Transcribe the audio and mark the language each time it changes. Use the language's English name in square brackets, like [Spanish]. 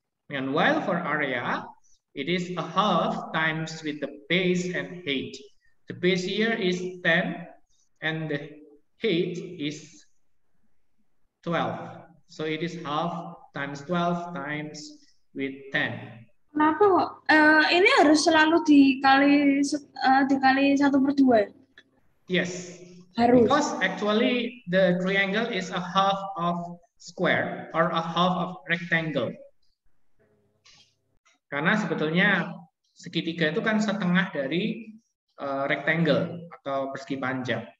[English] And while for area, it is a half times with the base and height. The base here is 10 and the height is 12. So it is half times 12 times with 10. [Indonesian] Kenapa kok ini harus selalu dikali 1/2? [English] Yes. [Indonesian] Harus. [English] Because actually the triangle is a half of square or a half of rectangle. [Indonesian] Karena sebetulnya segitiga itu kan setengah dari rectangle atau persegi panjang.